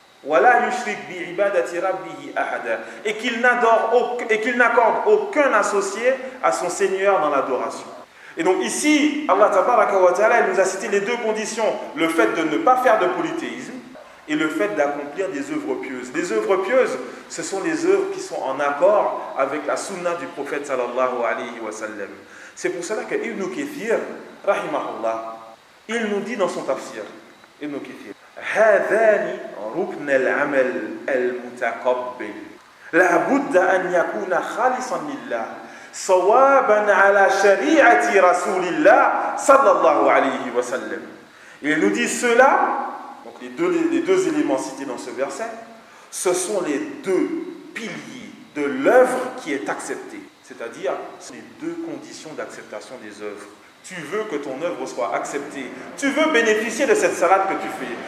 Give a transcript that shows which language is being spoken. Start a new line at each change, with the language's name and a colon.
Arabic: Wala yushrik bi ibadati rabbihi ahada.
French: Et qu'il n'adore et qu'il n'accorde aucun associé à son Seigneur dans l'adoration. Et donc ici, Allah tabaraka wa ta'ala, il nous a cité les deux conditions, le fait de ne pas faire de polythéisme et le fait d'accomplir des œuvres pieuses. Les œuvres pieuses, ce sont les œuvres qui sont en accord avec la sunna du prophète sallallahu alayhi wa sallam. C'est pour cela que Ibn Kathir,
Arabic: rahimahullah, il nous dit dans son tafsir, Ibn Kathir, هَذَانِ رُكْنَ الْعَمَلِ الْمُتَقَبِّلِ لَا بُدَّ أَنْ يَكُونَ خَالِصًا لِلَّهِ صوابا على شريعة رسول الله صلى الله عليه وسلم.
French: Il nous dit cela, donc les deux éléments cités dans ce verset, ce sont les deux piliers de l'œuvre qui est acceptée. C'est-à-dire, ce sont les deux conditions d'acceptation des œuvres. Tu veux que ton œuvre soit acceptée. Tu veux bénéficier de cette salade que tu fais.